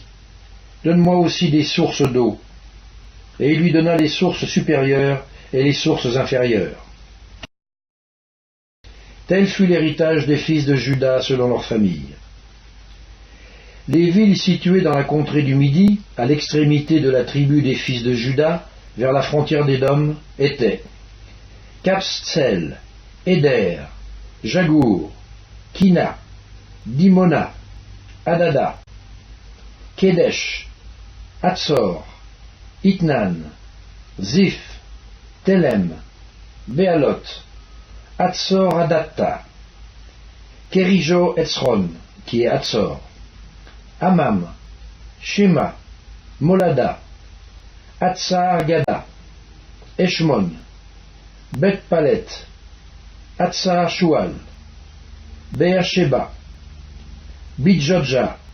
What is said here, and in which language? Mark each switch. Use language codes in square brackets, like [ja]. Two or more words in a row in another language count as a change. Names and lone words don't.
[fr] Donne-moi aussi des sources d'eau. Et il lui donna les sources supérieures et les sources inférieures. Tel fut l'héritage des fils de Juda selon leur famille. Les villes situées dans la contrée du Midi, à l'extrémité de la tribu des fils de Juda, vers la frontière d'Édom, étaient Kapstsel, Éder, Jagour, Kina, Dimona, Adada, Kedesh, Hatzor, Itnan, Ziph, Telem, Béalot, Hatzor Adatta, Kerijo Etzron, qui est Hatzor, Amam, Shema, Molada, Hatzar Gada, Eshmon, Bet Palet, Hatzar Shual, Beersheba, Bidjodja,